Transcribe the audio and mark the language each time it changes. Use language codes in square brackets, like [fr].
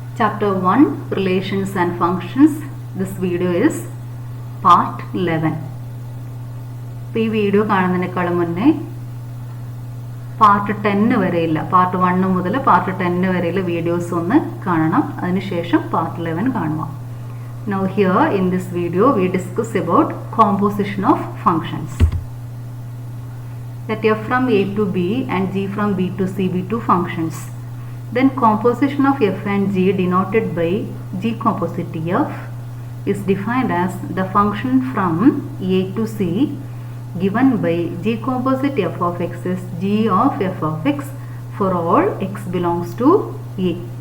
[en] Chapter 1 Relations and Functions. This video is Part 11. [ml] ഈ video കാണുന്നതിനേക്കാളും മുന്നേ part 10 വരെയില്ല, part 1 മുതൽ part 10 വരെയുള്ള വീഡിയോസ് ഒന്ന് കാണണം. അതിനുശേഷം പാർട്ട് 11 കാണുക. [en] Now here in this video we discuss about composition of functions. Let f from a to b and g from b to c be two functions. Then composition of f and g denoted by g composite f is defined as the function from a to c given by g composite f of x is g of f of x for all x belongs to a.